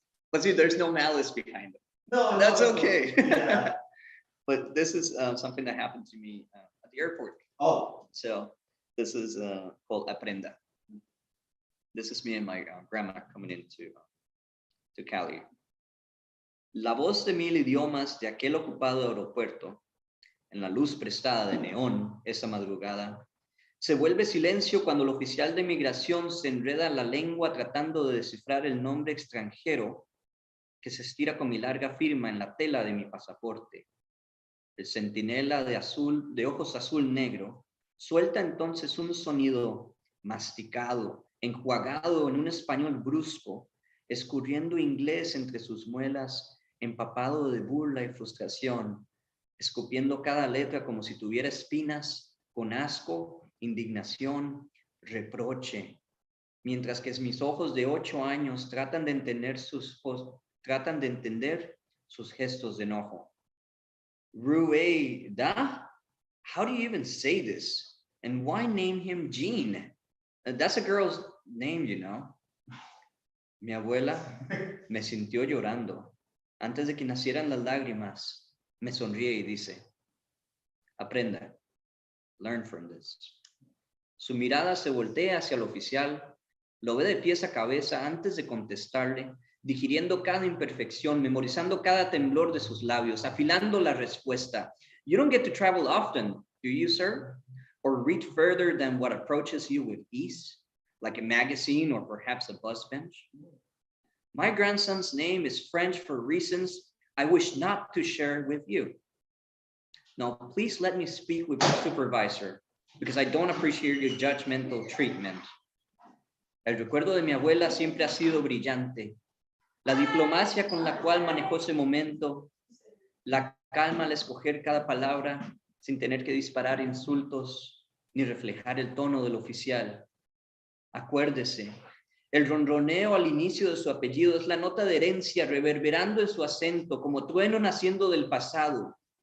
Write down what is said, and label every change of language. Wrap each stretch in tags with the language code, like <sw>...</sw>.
<en>But see, there's no malice behind it. no, That's no, okay. Yeah. But this is something that happened to me at the airport. Oh, So this is called Aprenda. This is me and my grandma coming into to Cali.</en> <es>La voz de 1000 idiomas de aquel ocupado aeropuerto, en la luz prestada de neón esa madrugada, se vuelve silencio cuando el oficial de migración se enreda la lengua tratando de descifrar el nombre extranjero que se estira con mi larga firma en la tela de mi pasaporte. El centinela de ojos azul negro, suelta entonces un sonido masticado, enjuagado en un español brusco, escurriendo inglés entre sus muelas, empapado de burla y frustración, escupiendo cada letra como si tuviera espinas, con asco, indignación, reproche, mientras que mis ojos de 8 años tratan de entender sus gestos de enojo.</es> <en>Rueda? How do you even say this? And why name him Jean? That's a girl's name, you know.</en> <es>Mi abuela me sintió llorando. Antes de que nacieran las lágrimas, me sonríe y dice, aprenda,</es> <en>learn from this.</en> <es>Su mirada se voltea hacia el oficial, lo ve de pies a cabeza antes de contestarle, digiriendo cada imperfección, memorizando cada temblor de sus labios, afilando la respuesta.</es> <en>You don't get to travel often, do you, sir? Or reach further than what approaches you with ease, like a magazine or perhaps a bus bench? My grandson's name is French for reasons I wish not to share with you. Now, please let me speak with your supervisor, because I don't appreciate your judgmental treatment.</en> <es>El recuerdo de mi abuela siempre ha sido brillante. La diplomacia con la cual manejó ese momento, la calma al escoger cada palabra sin tener que disparar insultos ni reflejar el tono del oficial. Acuérdese, el ronroneo al inicio de su apellido es la nota de herencia reverberando en su acento como trueno naciendo del pasado.</es>